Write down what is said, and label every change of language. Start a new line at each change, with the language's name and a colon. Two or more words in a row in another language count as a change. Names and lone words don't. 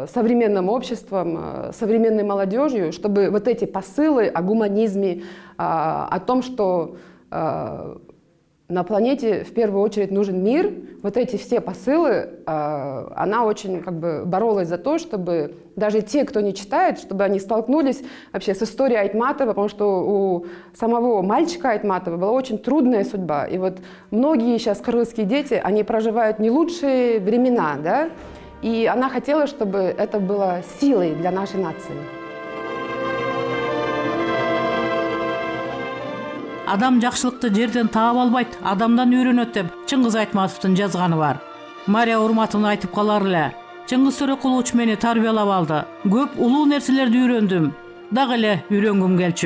Russian: современным обществом, современной молодежью, чтобы вот эти посылы о гуманизме, о том, что на планете в первую очередь нужен мир, вот эти все посылы, она очень как бы боролась за то, чтобы даже те, кто не читает, чтобы они столкнулись вообще с историей Айтматова, потому что у самого мальчика Айтматова была очень трудная судьба. И вот многие сейчас кыргызские дети, они проживают не лучшие времена, да? И она хотела, чтобы это было силой для нашей нации.
Kyrgyz: Адам жакшылыкты жерден таап албайт, адамдан үйрөнөт деп Чыңгыз Айтматовдун жазганы бар. Мария Урматовна айтып калар эле. Чыңгыз Төреқулович мени тарбиялап алды. Көп улуу нерселерди үйрөндүм. Дагы эле үйрөнгүм келчү.